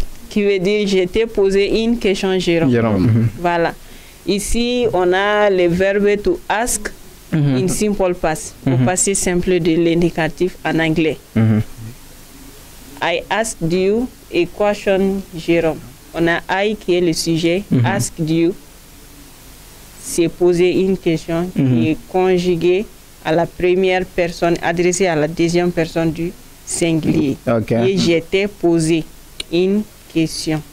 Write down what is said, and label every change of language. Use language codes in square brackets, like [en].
[fr] Qui veut dire, je t'ai posé une question, Jérôme. Voilà. Ici, on a le verbe [en] to ask in simple past, [fr] au passé simple de l'indicatif en anglais. [en] I asked you a question, Jérôme. [fr] On a I qui est le sujet, [en] asked you, [fr] c'est poser une question qui est conjuguée à la première personne, adressée à la deuxième personne du singulier. Et je t'ai posé une question.